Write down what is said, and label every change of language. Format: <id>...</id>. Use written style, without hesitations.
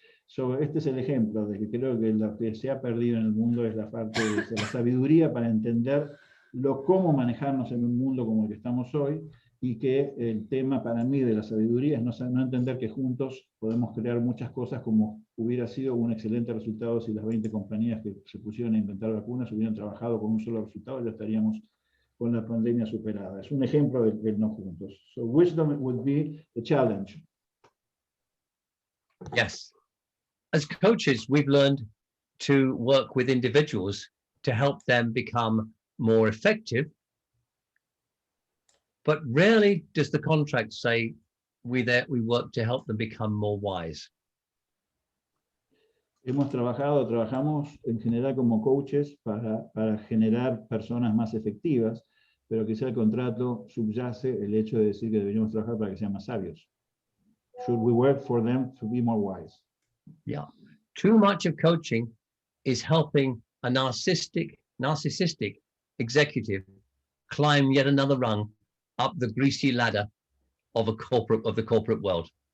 <es>So, este es el ejemplo de que creo que lo que se ha perdido en el mundo es la parte de la sabiduría para entender cómo manejarnos en un mundo como el que estamos hoy, y que el tema para mí de la sabiduría es no entender que juntos podemos crear muchas cosas, como hubiera sido un excelente resultado si las 20 compañías que se pusieron a inventar vacunas hubieran trabajado con un solo resultado, ya estaríamos con la pandemia superada. Es un ejemplo del no juntos.</es> <en>So wisdom would be the challenge. Yes. As coaches, we've learned to work with individuals to help them become more effective, but rarely does the contract say we work to help them become more wise.</en> <es>Trabajamos en general como coaches para generar personas más efectivas, pero quizá el contrato subyace el hecho de decir que deberíamos trabajar para que sean más sabios.</es> <en>Should we work for them to be more wise? Yeah. Too much of coaching is helping a narcissistic executive climb yet another rung up the greasy ladder of the corporate world.</en>